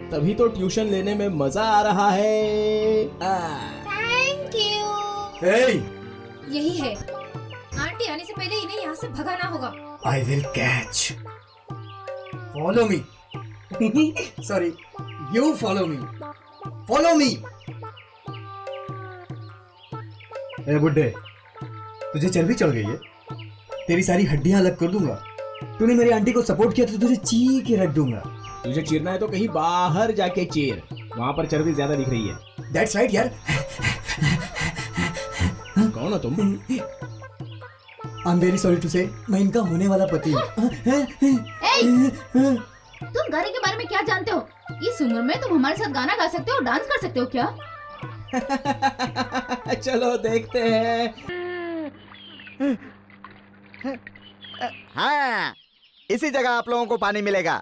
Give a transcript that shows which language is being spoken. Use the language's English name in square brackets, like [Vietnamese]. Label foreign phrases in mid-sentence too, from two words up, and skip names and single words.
[Hindi] तभी तो ट्यूशन लेने में मजा आ रहा है। [English] thank you. hey! [Hindi] यही है, आंटी आने से पहले इन्हें यहाँ से भगाना होगा। [English] I will catch. Follow me. Sorry, you follow me. Follow me. [Hindi] ए बुड्ढे, तुझे चर्बी चढ़ गई है? तेरी सारी हड्डियां अलग कर दूंगा। तूने मेरी आंटी को सपोर्ट किया तो तुझे चीर के रख दूंगा। तुझे चीरना है तो कहीं बाहर जाके चीर, वहाँ पर चर्बी ज्यादा दिख रही है। [English] That's right यार। [Hindi] कौन हो तुम? [English] I'm very sorry to say, [Hindi] मैं इनका होने वाला पति हूँ। तुम गाने के बारे में क्या जानते हो? इस उम्र में तुम हमारे साथ गाना गा सकते हो, डांस कर सकते हो क्या? चलो देखते हैं। हाँ, इसी जगह आप लोगों को पानी मिलेगा।